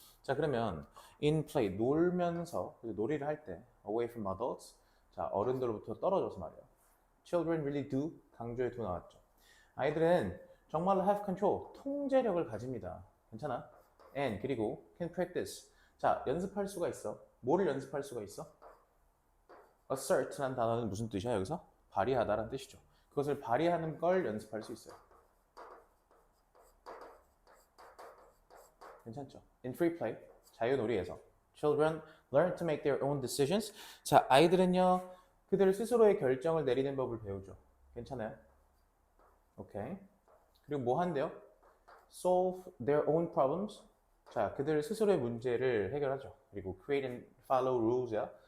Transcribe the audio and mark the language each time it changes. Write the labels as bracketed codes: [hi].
[ko] 자, 그러면 [en] in play [ko] 놀면서 놀이를 할 때 [en] away from adults [ko] 자, 어른들로부터 떨어져서 말이에요. [en] Children really do [ko] 강조의 [en] do [ko] 나왔죠. 아이들은 정말로 [en] have control [ko] 통제력을 가집니다. 괜찮아? [en] And [ko] 그리고 [en] can practice [ko] 자, 연습할 수가 있어. 뭐를 연습할 수가 있어? assert라는 단어는 무슨 뜻이야 여기서? 발휘하다라는 뜻이죠. 그것을 발휘하는 걸 연습할 수 있어요. 괜찮죠? [en] In free play, [ko] 자유놀이에서 [en] Children learn to make their own decisions. [ko] 자, 아이들은요, 그들 스스로의 결정을 내리는 법을 배우죠. 괜찮아요? 오케이. 그리고 뭐 한대요? [en] Solve their own problems. [ko] 자, 그들 스스로의 문제를 해결하죠. 그리고 [en] create and follow rules야.